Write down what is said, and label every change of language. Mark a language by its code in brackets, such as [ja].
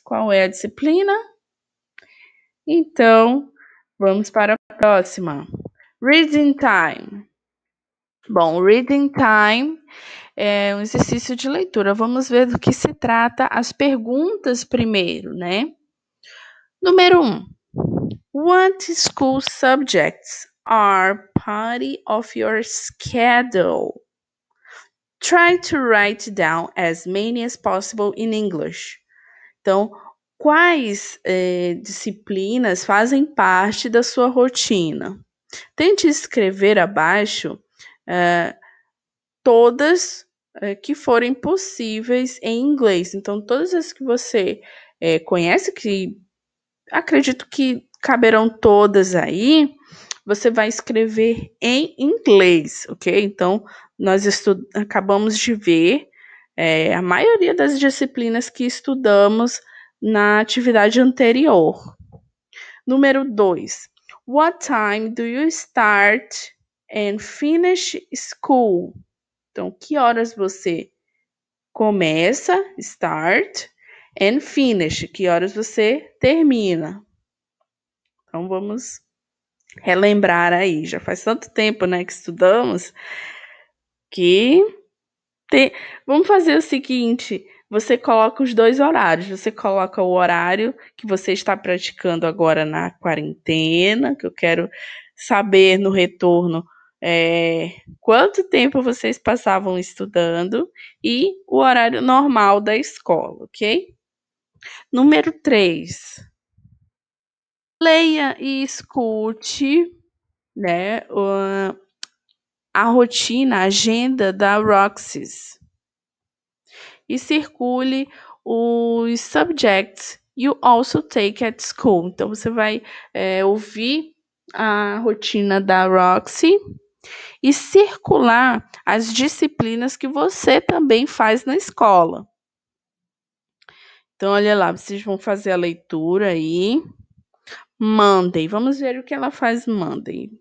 [pt] Qual é a disciplina? Então, vamos para a próxima. Reading Time. Bom, Reading Time é um exercício de leitura. Vamos ver do que se trata as perguntas primeiro, né? Número 1. [en] What school subjects are part of your schedule? Try to write down as many as possible in English. [pt] Então, Quais disciplinas fazem parte da sua rotina? Tente escrever abaixo todas que forem possíveis em inglês. Então, todas as que você conhece, que acredito que caberão todas aí, você vai escrever em inglês, ok? Então, nós acabamos de ver a maioria das disciplinas que estudamos na atividade anterior. Número 2. [en] What time do you start and finish school? [pt] Então, que horas você começa, [en] start, and finish, [pt] que horas você termina? Então, vamos relembrar aí. Já faz tanto tempo, né, que estudamos, que vamos fazer o seguinte: você coloca os dois horários. Você coloca o horário que você está praticando agora na quarentena, que eu quero saber no retorno quanto tempo vocês passavam estudando, e o horário normal da escola, ok? Número 3. Leia e escute, né, a rotina, a agenda da Roxys. E circule os [en] subjects you also take at school. [pt] Então, você vai ouvir a rotina da Roxy e circular as disciplinas que você também faz na escola. Então, olha lá, vocês vão fazer a leitura aí. Monday, vamos ver o que ela faz Monday.